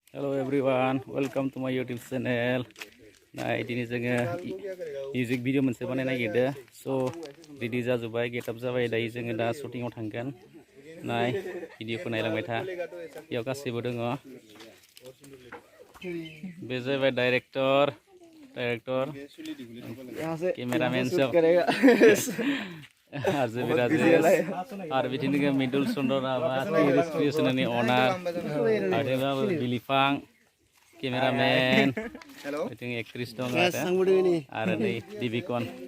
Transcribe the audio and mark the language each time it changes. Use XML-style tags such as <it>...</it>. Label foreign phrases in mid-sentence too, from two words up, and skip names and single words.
<en>Hello everyone, welcome to my YouTube channel.</en> <brx>Nah, ini जोङो</brx> <en>music video</en> <brx>मोनसे बानायनो नागिरदों. So, ready जाजोब्बाय,</brx> <en>get up</en> <brx>जाबाय. दायो जोङो दा shooting आव थांगोन. नाय, भिडिअखौ नायलांबाय था. बेयाव गासैबो दङ. बे जाबाय डाइरेक्टर, कैमरामैन सब. आरो बिदिनो मिडल चन्द्र क्रिएशननि अनार आरो बिलिफां कैमरामैन बिदिनो एक्ट्रेस दं आरो नै दिबिकन</brx>